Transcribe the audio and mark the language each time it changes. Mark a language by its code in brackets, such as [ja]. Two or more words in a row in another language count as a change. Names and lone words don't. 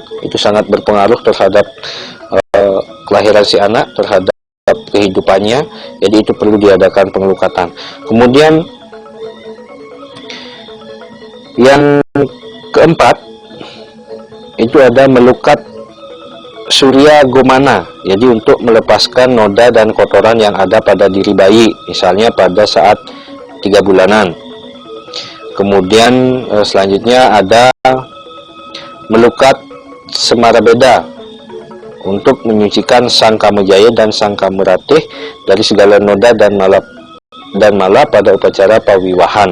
[id] Itu sangat berpengaruh terhadap kelahiran si anak, terhadap kehidupannya. Jadi itu perlu diadakan pengelukatan. Kemudian yang keempat, itu ada melukat surya gomana. Jadi untuk melepaskan noda dan kotoran yang ada pada diri bayi, misalnya pada saat 3 bulanan. Kemudian selanjutnya ada melukat semarabeda untuk menyucikan sang kamujaya dan sang kamuratih dari segala noda dan malah pada upacara pawiwahan.